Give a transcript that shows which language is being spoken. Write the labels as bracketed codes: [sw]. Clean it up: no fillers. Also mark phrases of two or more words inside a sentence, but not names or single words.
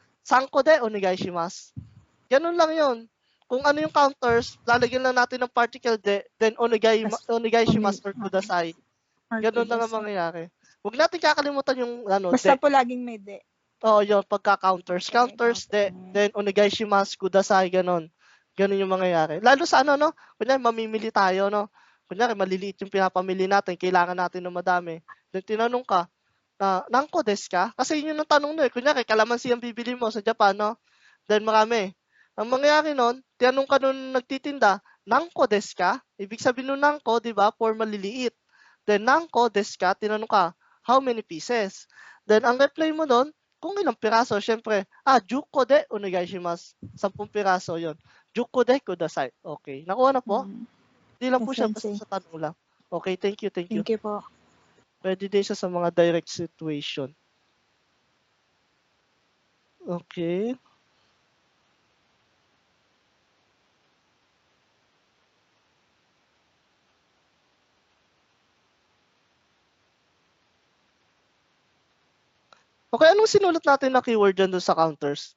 [ja] 三個でお願いします. [tl] Ganun lang yon. Kung ano yung counters, lalagyan lang natin ng particle de, then onegaishimasu or kudasai. Ganun lang ang mangyayari. Huwag natin kakalimutan yung Basta de. po laging may de. Oo, yun, pagka-counters. Counters de, then onegaishimasu, kudasai, ganun. Ganun yung mangyayari. Lalo sa kunyari mamimili tayo, no? Kunyari maliliit yung pinapamili natin, kailangan natin ng madami. Then tinanong ka, [ja] 何個ですか? [tl] Kasi yun yung tanong no eh. Kunyari, kalamansi ang bibili mo sa Japan, no? Then marami. Ang mangyayari nun, tinanong ka nun nagtitinda, [ja] 何個ですか? [tl] Ibig sabihin nun nanko, di ba? For maliliit. Then [ja] 何個ですか? [tl] Tinanong ka, [en] how many pieces? [tl] Then ang reply mo nun, kung ilang piraso, syempre, [ja] 10でお願いします. [tl] 10 piraso yon. [ja] 10でください. [tl] Okay. Nakuha na po? Hindi lang po siya, basta sa tanong lang. [en] Okay, thank you. Thank you po. [tl] Pwede din siya sa mga [en] direct situation. [tl] Okay. Okay, anong sinulat natin na keyword dyan doon sa counters?